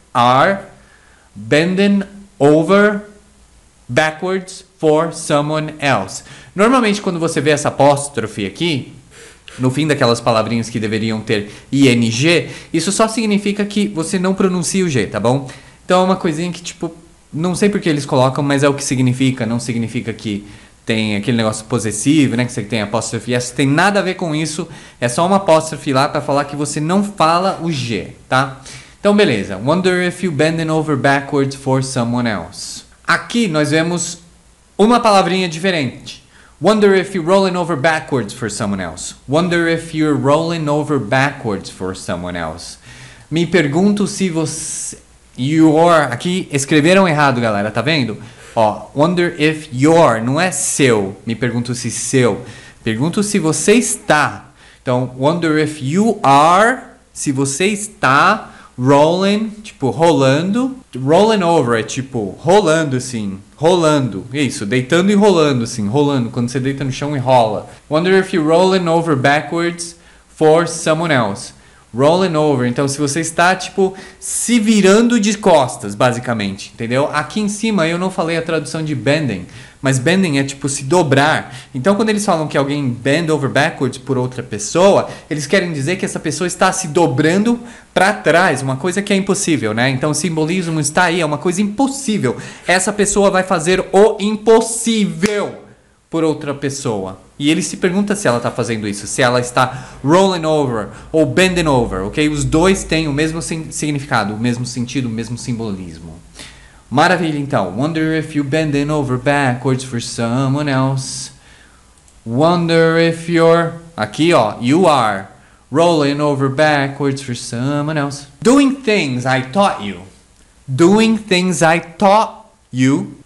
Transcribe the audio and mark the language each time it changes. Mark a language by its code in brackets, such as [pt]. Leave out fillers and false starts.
[en] Are bending over backwards for someone else. [pt] Normalmente quando você vê essa apóstrofe aqui, no fim daquelas palavrinhas que deveriam ter ing, isso só significa que você não pronuncia o G, tá bom? Então é uma coisinha que tipo, não sei porque eles colocam, mas é o que significa. Não significa que tem aquele negócio possessivo, né? Que você tem apóstrofe S. Tem nada a ver com isso. É só uma apóstrofe lá para falar que você não fala o G, tá? Então, beleza. [en] Wonder if you bending over backwards for someone else. [pt] Aqui nós vemos uma palavrinha diferente. [en] Wonder if you're rolling over backwards for someone else. Wonder if you're rolling over backwards for someone else. [pt] Me pergunto se você... Your, aqui escreveram errado, galera, tá vendo? Ó, [en] wonder if your, [pt] não é seu. Me pergunto se seu. Pergunto se você está. Então, [en] wonder if you are, [pt] se você está rolling, tipo, rolando. Rolling over é tipo, rolando assim, rolando. Isso, deitando e rolando assim, rolando. Quando você deita no chão e rola. [en] Wonder if you're rolling over backwards for someone else. [pt] Rolling over, então se você está tipo se virando de costas, basicamente, entendeu? Aqui em cima eu não falei a tradução de bending, mas bending é tipo se dobrar. Então quando eles falam que alguém bend over backwards por outra pessoa, eles querem dizer que essa pessoa está se dobrando para trás, uma coisa que é impossível, né? Então o simbolismo está aí, é uma coisa impossível. Essa pessoa vai fazer o impossível. por outra pessoa. E ele se pergunta se ela está fazendo isso, se ela está rolling over ou bending over, ok? Os dois têm o mesmo significado, o mesmo sentido, o mesmo simbolismo. Maravilha, então. [en] Wonder if you're bending over backwards for someone else. Wonder if you're... [pt] Aqui, ó. [en] You are rolling over backwards for someone else. Doing things I taught you. Doing things I taught you.